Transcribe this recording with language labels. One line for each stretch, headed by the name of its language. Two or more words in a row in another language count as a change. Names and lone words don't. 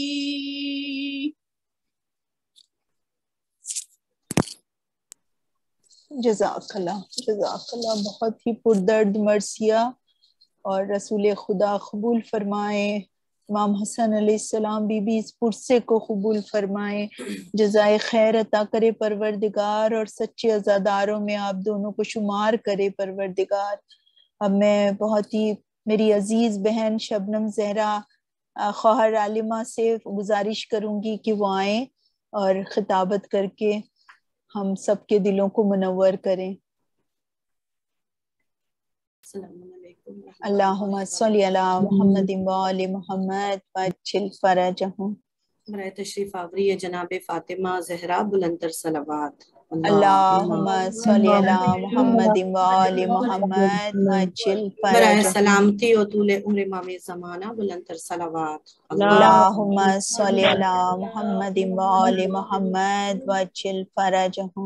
Urdu: جزاک اللہ بہت ہی پُردرد مرثیہ اور رسول خدا قبول فرمائے، امام حسن علیہ السلام بی بی اس پُرسے کو قبول فرمائے، جزائے خیر عطا کرے پروردگار اور سچے عزاداروں میں آپ دونوں کو شمار کرے پروردگار. اب میں بہت ہی میری عزیز بہن شبنم زہرا خواہر عالمہ سے گزارش کروں گی کہ وہ آئے اور خطابت کر کے ہم سب کے دلوں کو منور کریں.
Arabic: اللهم صل على محمد وآل محمد وعجل فرجهم.
Urdu: برائے تشریف آوری ہے جناب فاطمہ زہرا بلندتر صلوات.
Arabic: اللہم صلی علی محمد و آل محمد وعجل
Urdu: برائے
Arabic: فرجہم
Urdu: سلامتی و طول عمر امام زمانہ بلند تر صلوات
Arabic: اللہم صلی علی محمد و آل محمد وعجل فرجہم